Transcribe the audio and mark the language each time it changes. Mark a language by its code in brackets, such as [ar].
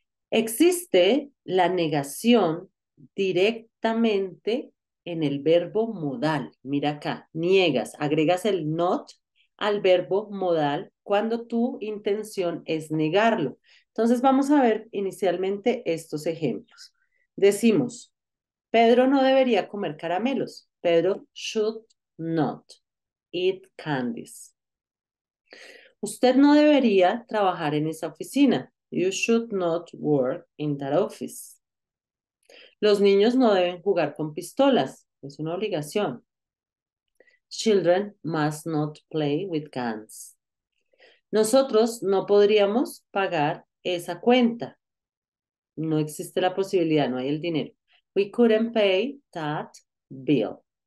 [es] Existe la negación directamente en el verbo modal. Mira acá, niegas, agregas el not al verbo modal cuando tu intención es negarlo. Entonces vamos a ver inicialmente estos ejemplos. Decimos, Pedro no debería comer caramelos. [en] Pedro should not eat candies. [es] Usted no debería trabajar en esa oficina. [en] You should not work in that office. [es] Los niños no deben jugar con pistolas. Es una obligación. [en] Children must not play with guns. [es] Nosotros no podríamos pagar esa cuenta. No existe la posibilidad, no hay el dinero. [en] We couldn't pay that bill.